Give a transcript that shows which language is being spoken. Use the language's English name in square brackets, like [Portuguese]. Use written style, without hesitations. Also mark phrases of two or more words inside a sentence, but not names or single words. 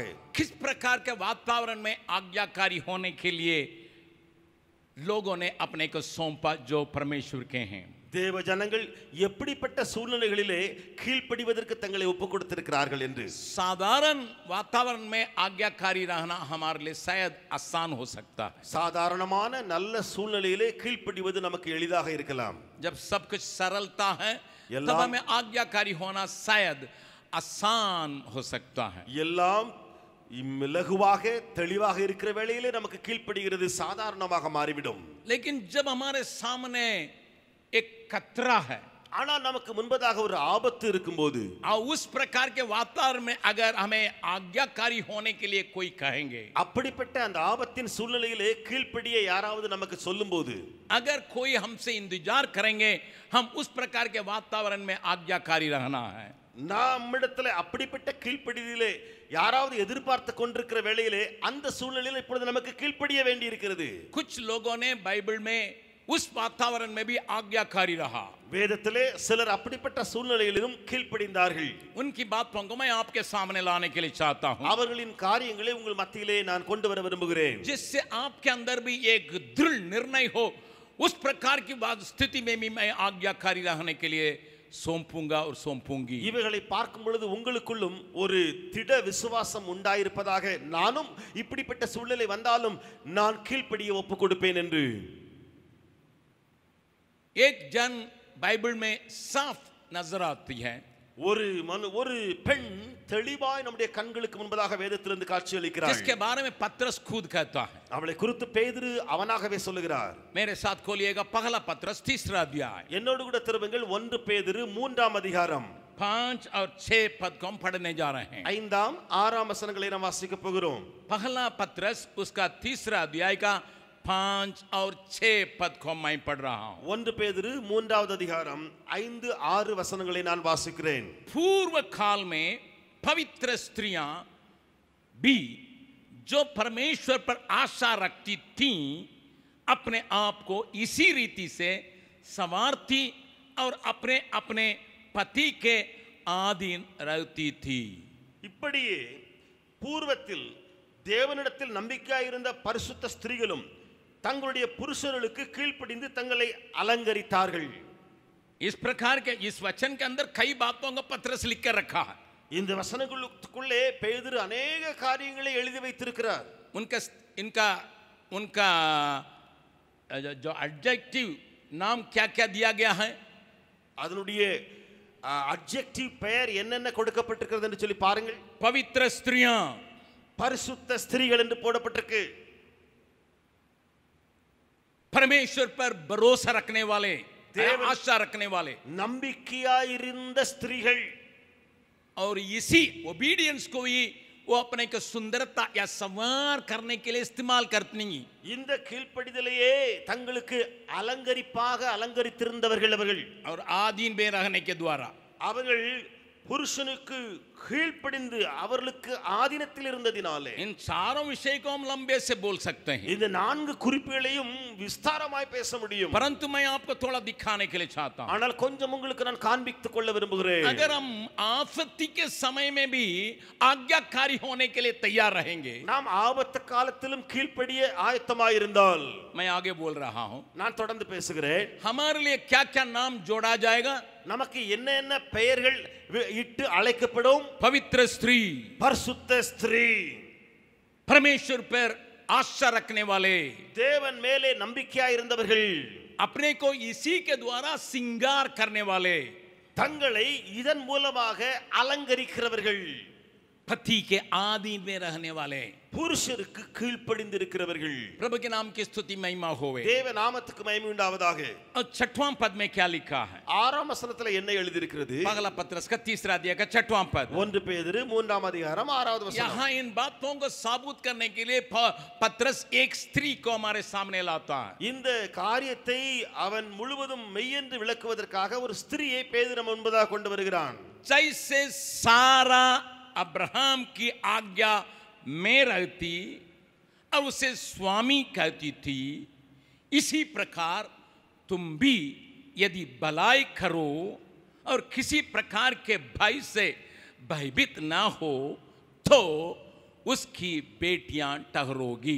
[Hindi] किस प्रकार के वातावरण में आज्ञाकारी होने के लिए लोगों ने अपने को सौंपा जो परमेश्वर के हैं। [Tamil] தேவ ஜனங்கள் எப்படிப்பட்ட சூழ்நிலைகளிலே கீழ்ப்படிவதற்கு தங்களை ஒப்புக் கொடுத்திருக்கிறார்கள் என்று. [Hindi] साधारण वातावरण में आज्ञाकारी रहना हमारे लिए शायद आसान हो सकता है। [Tamil] சாதாரணமான நல்ல சூழ்நிலையிலே கீழ்ப்படிவது நமக்கு எளிதாக இருக்கலாம். [Hindi] जब सब कुछ सरलता है, तब हमें आज्ञाकारी होना शायद आसान हो सकता है। [Tamil] எல்லாம் இலகுவாக தெளிவாக இருக்கிற வேளையிலே நமக்கு கீழ்ப்படுகிறது சாதாரணமாக மாறிவிடும். [Hindi] लेकिन जब हमारे सामने एक खतरा है, [Tamil] ஆனால் நமக்கு முன்பதாக ஒரு ஆபத்து இருக்கும்போது, [Hindi] और उस प्रकार के वातावरण में अगर हमें आज्ञाकारी होने के लिए कोई कहेंगे, [Tamil] அப்படிப்பட்ட அந்த ஆபத்தின் சூழ்நிலையிலே கீழ்ப்படிய யாராவது நமக்கு சொல்லும்போது, [Hindi] अगर कोई हमसे इंतजार करेंगे, हम उस प्रकार के वातावरण में आज्ञाकारी रहना है। [Tamil] நம்மிடத்தில் அப்படிப்பட்ட கீழ்ப்படிதலே யாராவது எதிர்பார்த்து கொண்டிருக்கிற வேளையிலே அந்த சூழ்நிலையில் இப்பொழுது நமக்கு கீழ்ப்படிய வேண்டி இருக்கிறது. [Hindi] कुछ लोगों ने बाइबल में उस वातावरण में भी आज्ञाकारी रहा। [Tamil] வேதத்திலே சிலர் அப்படிப்பட்ட சூழ்நிலையிலும் கீழ்ப்படிந்தார்கள். [Hindi] उनकी बातों को मैं आपके सामने लाने के लिए चाहता हूं, [Tamil] அவர்களின் காரியங்களை உங்கள் மத்தியிலே நான் கொண்டு வர விரும்புகிறேன். [Hindi] जिससे आपके अंदर भी एक दृढ़ निर्णय हो। उस प्रकार की स्थिति में भी मैं आज्ञाकारी रहने के लिए सौंपूंगा और सौंपूंगी। [Tamil] இவைகளை பார்க்கும் பொழுது உங்களுக்குள்ளும் ஒரு திட விசுவாசம் உண்டாயிருப்பதாக, நானும் இப்படிப்பட்ட சூழ்நிலை வந்தாலும் நான் கீழ்ப்படிய ஒப்புக் கொடுப்பேன் என்று. [Hindi] एक जन बाइबल में साफ नजर आती है, [Tamil] ஒரு பெண் தெளிவாய் நம்முடைய கண்களுக்கு முன்பதாக வேதத்திலிருந்து காட்சியளிக்கிறாள். [Hindi] जिसके बारे में पत्रस खुद कहता है। [Tamil] அவளை குறித்து பேதுரு அவனாகவே சொல்லுகிறார். [Hindi] मेरे साथ खोलिएगा पहला पत्रस 3 अध्याय, [Tamil] என்னோடு கூட திரும்புங்கள். 1 பேதுரு 3 அதிகாரம் [Hindi] 5 और 6 पद को हम पढ़ने जा रहे हैं। [Tamil] 5, 6 வசனங்களை நாம் வாசிக்க போகிறோம். [Hindi] पहला पत्रस उसका 3 अध्याय का 5 और 6 पद को मैं पढ़ रहा हूं। [Tamil] 1 பேதுரு 3 அதிகாரம் 5, 6 வசனங்களை நான் வாசிக்கிறேன். [Hindi] पूर्व काल में पवित्र स्त्रियां भी जो परमेश्वर पर आशा रखती थीं, अपने आप को इसी रीति से संवारती और अपने अपने पति के अधीन रहती थी। [Tamil] இப்படியே பூர்வத்தில் தேவனிடத்தில் நம்பிக்கையாயிருந்த பரிசுத்த ஸ்திரீகளும் தங்களுடைய புருஷர்களுக்கு கீழ்ப்படிந்து தங்களை அலங்கரித்தார்கள். [Hindi] इस प्रकार के इस वचन के अंदर कई बातों को पत्रस लिख कर रखा है। [Tamil] இந்த வசனங்களுக்குள்ளே பேதுரு अनेक காரியங்களை எழுதி வைத்திருக்கிறார். [Hindi] उनका जो एडजेक्टिव नाम क्या क्या दिया गया है, [Tamil] அதனுடைய அட்ஜெக்டிவ் பெயர் என்னென்ன கொடுக்கப்பட்டிருக்கிறது என்று சொல்லி பாருங்கள். [Hindi] पवित्र स्त्रियां, [Tamil] பரிசுத்த ஸ்திரீகள் என்று போடப்பட்டிருக்கு. [Hindi] परमेश्वर पर भरोसा रखने वाले, आशा रखने वाले, [Tamil] நம்பிக்கையாயிருந்த ஸ்திரீகள். [Hindi] और इसी ओबीडियंस को ही वो अपने को सुंदरता या संवार करने के लिए इस्तेमाल करती। [Tamil] இந்த கீழ்ப்படிதலையே தங்களுக்கு அலங்கரிப்பாக அலங்கரித்திருந்தவர்கள் அவர்கள். [Hindi] और आधीन में रहने के द्वारा [Tamil] அவர்கள் புருஷனுக்கு கீழ்ப்படிந்து அவர்களுக்கு ஆதீனத்தில் இருந்ததினாலே [Hindi] इन चारों विषय को हम लंबे से बोल सकते हैं, [Tamil] இந்த 4 குறிப்புகளையும் விஸ்தாரமாய் பேச முடியும். [Hindi] परंतु मैं आपको थोड़ा दिखाने के लिए चाहता हूं. [Tamil] ஆனால் கொஞ்சம் உங்களுக்கு நான் காண்பித்துக் கொள்ள விரும்புகிறேன். [Hindi] अगर हम आपत्ति के समय में भी आज्ञाकारी होने के लिए तैयार रहेंगे, [Tamil] நாம் ஆபத்து காலத்திலும் கீழ்ப்படிய ஆயத்தமாய் இருந்தால், [Hindi] मैं आगे बोल रहा हूं, [Tamil] நான் தொடர்ந்து பேசுகிறேன். [Hindi] हमारे लिए क्या क्या नाम जोड़ा जाएगा? [Tamil] நமக்கு என்ன பெயர்கள் இட்டு அழைக்கப்படும்? [Hindi] पवित्र स्त्री, [Tamil] பரிசுத்த ஸ்திரீ, [Hindi] परमेश्वर पर आशा रखने वाले, [Tamil] தேவன் மேலே நம்பிக்கையாய் இருந்தவர்கள், [Hindi] अपने को इसी के द्वारा श्रृंगार करने वाले, [Tamil] தங்களை இதன் மூலமாக அலங்கரிக்கிறவர்கள், [Hindi] पति के आधीन में रहने वाले, [Tamil] புருஷருக்கு கீழ்ப்படிந்திருக்கிறவர்கள். [Hindi] प्रभु के नाम की स्तुति महिमा होवे. [Tamil] தேவ நாமத்துக்கு மகிமை உண்டாவதாக. [Hindi] और 6वां पद में क्या लिखा है? [Tamil] 6ஆம் வசனத்துல என்ன எழுதியிருக்கிறது? [Hindi] पहला पत्रस का 3रा अध्याय का 6वां पद. [Tamil] 1 பேதுரு 3ஆம் அதிகாரம் 6வது வசனம். [Hindi] यहाँ इन बातों को साबुत करने के लिए पत्रस एक स्त्री को हमारे सामने लाता है. [Tamil] இந்த காரியத்தை அவன் முழுவதும் மெய்யென்று விளக்குவதற்காக ஒரு ஸ்திரியை பேதுரு முன்பதாக கொண்டு வருகிறான். [Hindi] जैसे सारा अब्राहम की आज्ञा में रहती और उसे स्वामी कहती थी, इसी प्रकार तुम भी यदि भलाई करो और किसी प्रकार के भय से भयभीत ना हो तो उसकी बेटियां ठहरोगी.